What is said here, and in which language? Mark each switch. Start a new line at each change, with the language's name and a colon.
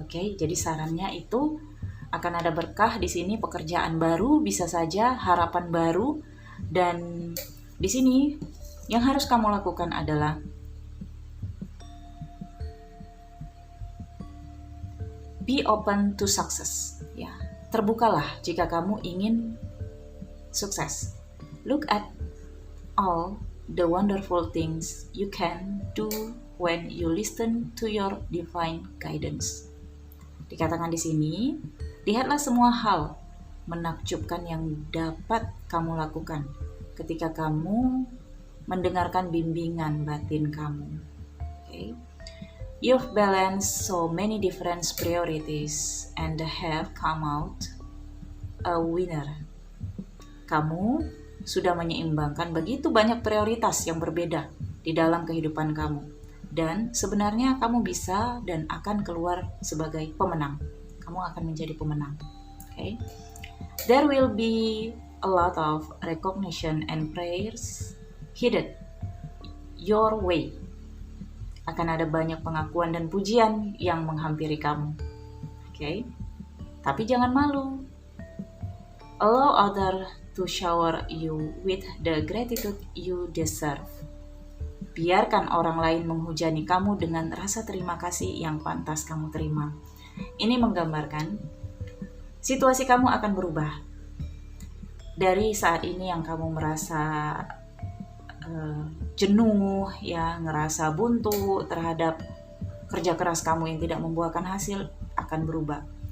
Indonesian: Oke, jadi sarannya itu akan ada berkah di sini, pekerjaan baru, bisa saja harapan baru, dan di sini yang harus kamu lakukan adalah
English: be open to success.
Indonesian: Ya, terbukalah jika kamu ingin sukses.
English: Look at all the wonderful things you can do when you listen to your divine guidance.
Indonesian: Dikatakan di sini, lihatlah semua hal menakjubkan yang dapat kamu lakukan ketika kamu mendengarkan bimbingan batin kamu.
English: Okay? You've balanced so many different priorities and have come out a winner.
Indonesian: Kamu sudah menyeimbangkan begitu banyak prioritas yang berbeda di dalam kehidupan kamu. Dan sebenarnya kamu bisa dan akan keluar sebagai pemenang. Kamu akan menjadi pemenang.
English: Okay? There will be a lot of recognition and prayers headed your way.
Indonesian: Akan ada banyak pengakuan dan pujian yang menghampiri kamu. Okay? Tapi jangan malu.
English: Allow others to shower you with the gratitude you deserve.
Indonesian: Biarkan orang lain menghujani kamu dengan rasa terima kasih yang pantas kamu terima. Ini menggambarkan situasi kamu akan berubah. Dari saat ini yang kamu merasa jenuh, ya, ngerasa buntu terhadap kerja keras kamu yang tidak membuahkan hasil, akan berubah.